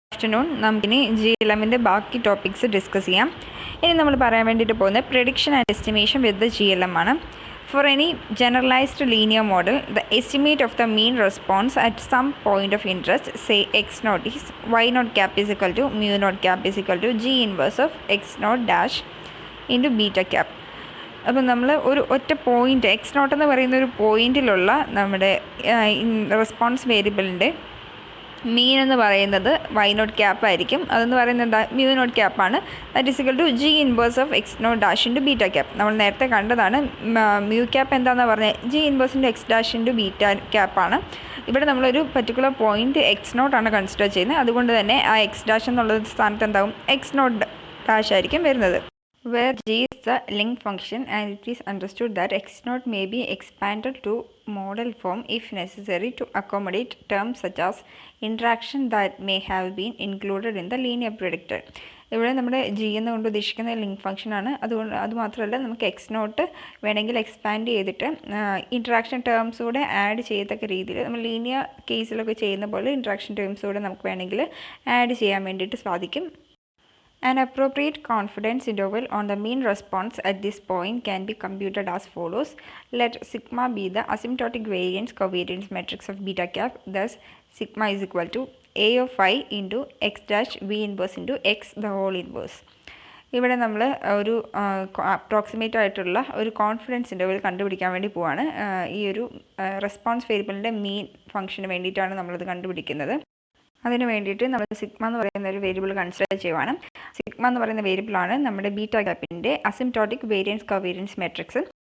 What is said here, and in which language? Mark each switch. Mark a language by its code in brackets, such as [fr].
[ml] Afternoon നമുക്കിനി GLMൻ്റെ ബാക്കി topics discuss ചെയ്യാം. ഇനി നമ്മൾ പറയാൻ വേണ്ടിയിട്ട് പോകുന്നത് prediction and estimation with the GLM ആണ്. [en] For any generalized linear model, the estimate of the mean response at some point of interest, say x naught, is y naught cap is equal to mu naught cap is equal to g inverse of x naught dash into beta cap. [ml] അപ്പം നമ്മൾ ഒറ്റ point X not എന്ന് പറയുന്ന ഒരു പോയിൻറ്റിലുള്ള നമ്മുടെ response വേരിയബിളിൻ്റെ മീൻ എന്ന് പറയുന്നത് why not cap ആയിരിക്കും. അതെന്ന് പറയുന്നത് എന്താ, mu not ക്യാപ്പാണ്. [en] That is equal to G inverse of X naught dash into beta cap. [ml] നമ്മൾ നേരത്തെ കണ്ടതാണ്. മ്യൂ ക്യാപ്പ് എന്താണെന്ന് പറഞ്ഞത് G inverse into X dash into beta ക്യാപ്പാണ്. ഇവിടെ നമ്മളൊരു പർട്ടിക്കുലർ പോയിൻറ്റ് എക്സ് നോട്ടാണ് കൺസിഡർ ചെയ്യുന്നത്. അതുകൊണ്ട് തന്നെ ആ എക്സ് ഡാഷ് എന്നുള്ള സ്ഥാനത്ത് എന്താകും, എക്സ് നോട്ട് ഡാഷ് ആയിരിക്കും വരുന്നത്. [en] Where g is the link function and it is understood that x naught may be expanded to model form if necessary to accommodate terms such as interaction that may have been included in the linear predictor. [ml] ഇവിടെ നമ്മുടെ G എന്നുകൊണ്ട് ഉദ്ദേശിക്കുന്ന link ഫംഗ്ഷനാണ്. അതുമാത്രമല്ല നമുക്ക് X not വേണമെങ്കിൽ expand ചെയ്തിട്ട് interaction terms കൂടെ ആഡ് ചെയ്യത്തക്ക രീതിയിൽ നമ്മൾ ലീനിയർ കേസിലൊക്കെ ചെയ്യുന്ന പോലെ ഇൻട്രാക്ഷൻ ടേംസ് കൂടെ നമുക്ക് വേണമെങ്കിൽ ആഡ് ചെയ്യാൻ വേണ്ടിയിട്ട് സാധിക്കും. [en] An appropriate confidence interval on the mean response at this point can be computed as follows. Let sigma be the asymptotic variance covariance matrix of beta cap. Thus, sigma is equal to a of I into x dash v inverse into x the whole inverse. [ml] ഇവിടെ നമ്മൾ ഒരു approximate ആയിട്ടുള്ള ഒരു confidence interval കണ്ടുപിടിക്കാൻ വേണ്ടി പോവാണ്. ഈ ഒരു റെസ്പോൺസ് വേരിയബിളിൻ്റെ മീൻ ഫംഗ്ഷന് വേണ്ടിയിട്ടാണ് നമ്മളത് കണ്ടുപിടിക്കുന്നത്. അതിന് വേണ്ടിയിട്ട് നമ്മൾ സിഗ്മ എന്ന് പറയുന്ന ഒരു വേരിയബിൾ കൺസിഡർ ചെയ്യുവാണ്. സിഗ്മ എന്ന് പറയുന്ന വേരിയബിളാണ് നമ്മുടെ ബീറ്റ ക്യാപ്പിൻ്റെ അസിംപ്റ്റോട്ടിക് വേരിയൻസ് കവേരിയൻസ് മെട്രിക്സ്.